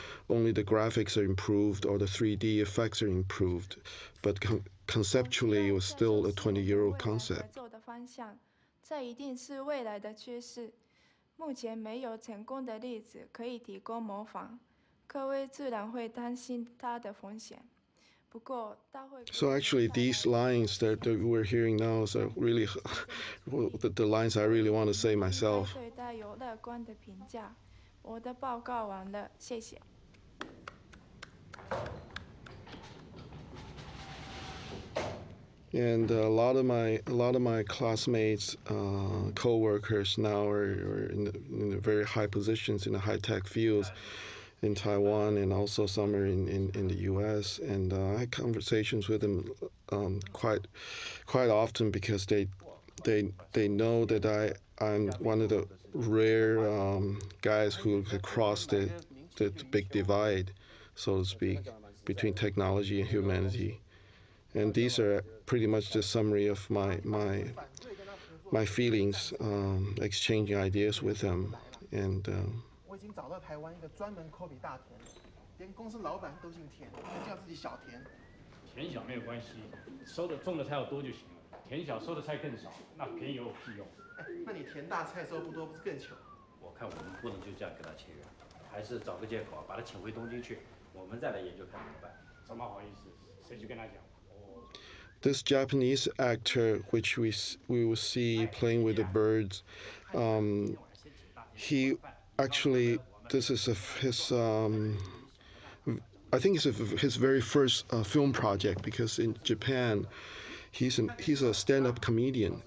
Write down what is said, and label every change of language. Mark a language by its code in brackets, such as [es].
[en] Only the graphics are improved or the 3D effects are improved, but conceptually it was still a 20-year-old concept. [zh] 这一定是未来的趋势。目前没有成功的例子可以提供模仿，各位自然会担心它的风险。不过，大会 [en] So actually, these lines that we're hearing now are really the lines I really want to say myself. [zh] 对待有乐观的评价。我的报告完了，谢谢。 [en] And a lot of my classmates, co-workers now are in very high positions in the high-tech fields in Taiwan, and also some are in the U.S. And I had conversations with them quite often because they know that I'm one of the rare guys who could cross the big divide, so to speak, between technology and humanity. And these are pretty much the summary of my feelings, exchanging ideas with them. And [zh] 我已经找到台湾一个专门抠笔大田，连公司老板都姓田，他叫自己小田。田小没有关系，收的种的菜要多就行了。田小收的菜更少，那便宜有屁用？哎，那你田大菜收不多，不是更穷？我看我们不能就这样跟他签约，还是找个借口把他请回东京去，我们再来研究看怎么办。怎么好意思？谁去跟他讲 [en] ？This Japanese actor, which we will see playing with the birds, he actually, this is his I think it's his very first film project, because in Japan he's a stand-up comedian.